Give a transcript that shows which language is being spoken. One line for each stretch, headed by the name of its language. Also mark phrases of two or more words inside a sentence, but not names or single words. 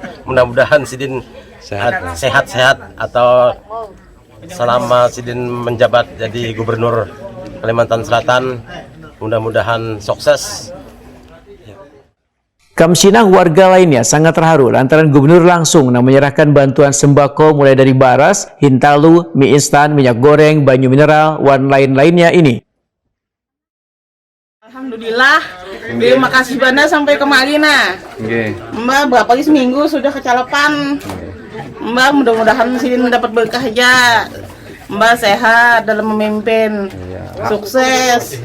Indonesian: Mudah-mudahan Sidin sehat-sehat atau selama Sidin menjabat jadi Gubernur Kalimantan Selatan, mudah-mudahan sukses.
Banjar: Kamsinang warga lainnya sangat terharu lantaran Gubernur langsung menyerahkan bantuan sembako mulai dari baras, hintalu, mie instan, minyak goreng, banyu mineral,
Indonesian: dan lain-lainnya ini. Alhamdulillah, terima kasih banyak sampai kemari nah. Mbak, berapa lagi seminggu sudah kecalapan. Mbak, mudah-mudahan sini mendapat berkah aja. Mbak sehat dalam memimpin, sukses.